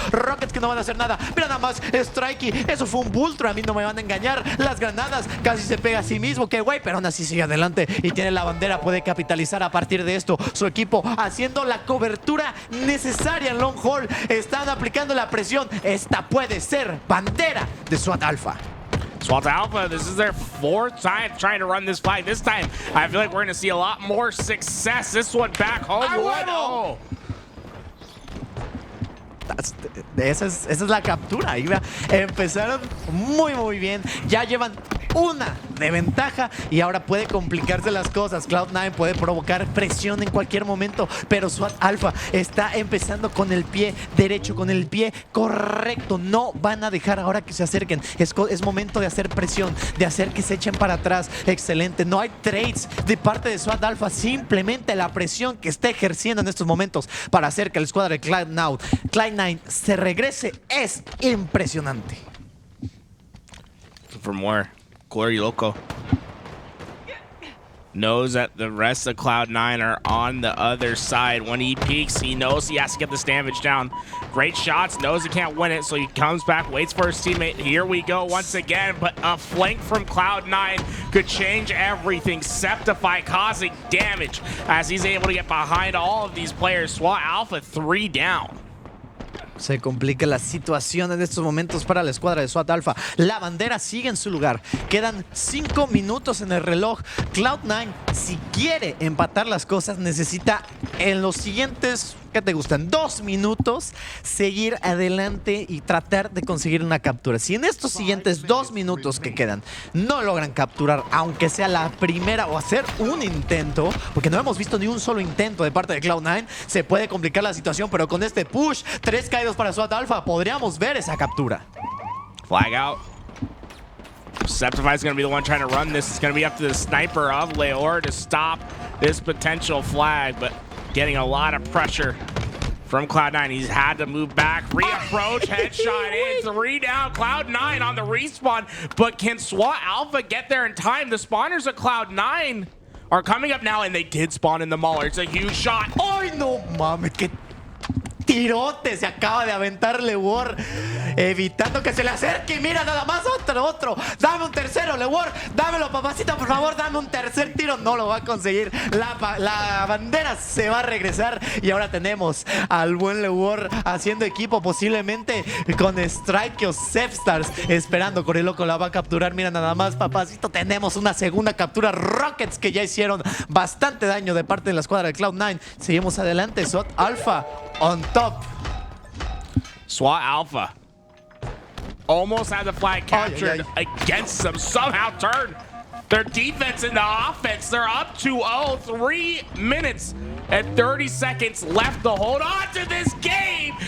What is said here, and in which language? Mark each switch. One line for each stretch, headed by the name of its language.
Spanish: Rockets que no van a hacer nada. Mira nada más, Strikeyy. Eso fue un bulto. A mí no me van a engañar. Las granadas casi se pega a sí mismo. Qué güey, pero aún así sigue adelante. Y tiene la bandera. Puede capitalizar a partir de esto. Su equipo haciendo la cobertura necesaria en long haul. Están aplicando la presión. Esta puede ser bandera de SWAT Alpha.
English: SWAT Alpha, this is their 4th time trying to run this flag. This time, I feel like we're going to see a lot more success. This one back home. Oh.
Spanish: Esa es la captura. Empezaron muy bien. Ya llevan una de ventaja y ahora puede complicarse las cosas. Cloud9 puede provocar presión en cualquier momento, pero SWAT Alpha está empezando con el pie derecho, con el pie correcto. No van a dejar ahora que se acerquen. Es momento de hacer presión, de hacer que se echen para atrás. Excelente. No hay trades de parte de SWAT Alpha. Simplemente la presión que está ejerciendo en estos momentos para hacer que la escuadra de Cloud9 se regrese es impresionante.
English: For more, GoryLoco knows that the rest of Cloud9 are on the other side. When he peeks, he knows he has to get this damage down. Great shots, knows he can't win it, so he comes back, waits for his teammate. Here we go once again, but a flank from Cloud9 could change everything. Sceptify causing damage as he's able to get behind all of these players. SWAT Alpha 3 down.
Spanish: Se complica la situación en estos momentos para la escuadra de SWAT Alpha. La bandera sigue en su lugar. Quedan 5 minutos en el reloj. Cloud9, si quiere empatar las cosas, necesita en los siguientes, ¿qué te gustan? 2 minutos, seguir adelante y tratar de conseguir una captura. Si en estos siguientes 2 minutos que quedan no logran capturar, aunque sea la primera o hacer un intento, porque no hemos visto ni un solo intento de parte de Cloud9, se puede complicar la situación, pero con este push, 3 caídos para SWAT Alpha, podríamos ver esa captura.
English: Flag out. Sceptify is going to be the one trying to run this. It's going to be up to the sniper of Leuor to stop this potential flag, but getting a lot of pressure from Cloud9. He's had to move back, reapproach, headshot in, 3 down. Cloud9 on the respawn, but can SWAT Alpha get there in time? The spawners of Cloud9 are coming up now, and they did spawn in the Mauler. It's a huge shot.
Spanish: ¡Ay, no mames! ¡Qué tirote se acaba de aventar Leuor! Evitando que se le acerque. Mira, nada más otro. Dame un tercero, Leuor. Dámelo, papacito, por favor. Dame un tercer tiro. No lo va a conseguir. La bandera se va a regresar. Y ahora tenemos al buen Leuor haciendo equipo, posiblemente con Strikeyy o Sepstars. Esperando, GoryLoco la va a capturar. Mira, nada más, papacito. Tenemos una segunda captura. Rockets que ya hicieron bastante daño de parte de la escuadra de Cloud9. Seguimos adelante. SWAT Alpha
English: on top. SWAT Alpha almost had the flag captured against them. Somehow turned their defense into offense. They're up 2-0. 3 minutes and 30 seconds left to hold on to this game.